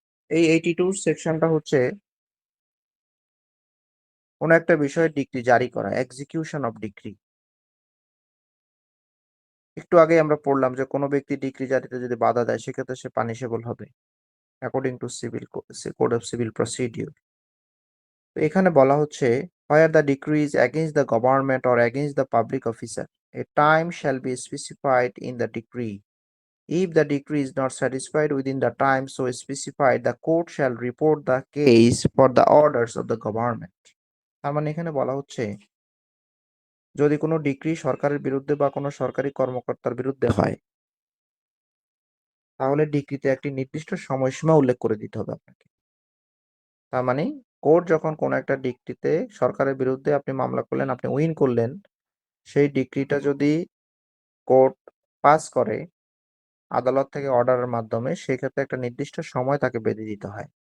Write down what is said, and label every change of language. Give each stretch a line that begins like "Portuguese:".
Bangla: এই 82 সেকশনটা হচ্ছে কোনো একটা বিষয়ে ডিক্রি জারি করা, এক্সিকিউশন অফ ডিক্রি। একটু আগে আমরা পড়লাম যে কোনো ব্যক্তি ডিক্রি জারিতে যদি বাধা দেয় সেক্ষেত্রে সে পানিশেবল হবে
English: According to code of civil procedure.
Bangla: তো এখানে বলা হচ্ছে,
English: where the decree is against the government or against the public officer, a time shall be specified in the decree. If the decree is not satisfied within the time so specified, the court shall report the case for the orders of the government.
Bangla: তার মানে এখানে বলা হচ্ছে, যদি কোনো decree সরকারের বিরুদ্ধে বা কোনো সরকারি কর্মকর্তার বিরুদ্ধে হয়, তাহলে ডিক্রিতে একটি নির্দিষ্ট সময়সীমা উল্লেখ করে দিতে হবে আপনাকে। তার মানে কোর্ট যখন কোনো একটা ডিক্রিতে সরকারের বিরুদ্ধে আপনি মামলা করলেন, আপনি উইন করলেন, সেই ডিক্রিটা যদি কোর্ট পাস করে আদালত থেকে অর্ডারের মাধ্যমে, সেক্ষেত্রে একটা নির্দিষ্ট সময় তাকে বেঁধে দিতে হয়।